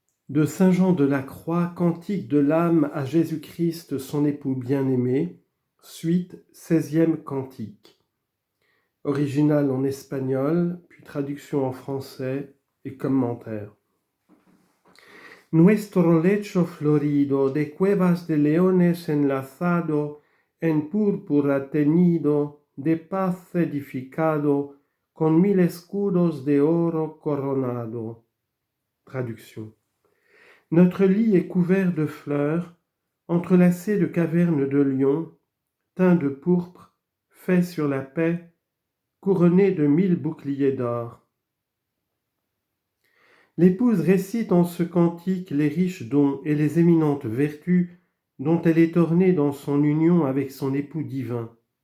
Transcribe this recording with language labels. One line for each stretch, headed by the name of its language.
French: De Saint Jean de la Croix, cantique de l'âme à Jésus-Christ, son époux bien-aimé, suite 16e cantique. Original en espagnol, puis traduction en français et commentaire.
Spanish: Nuestro lecho florido de cuevas de leones enlazado, en púrpura teñido, de paz edificado, con 1000 escudos de oro coronado.
French: Traduction. Notre lit est couvert de fleurs, entrelacé de cavernes de lions, teints de pourpre, fait sur la paix, couronné de 1000 boucliers d'or. L'épouse récite en ce cantique les riches dons et les éminentes vertus dont elle est ornée dans son union avec son époux divin.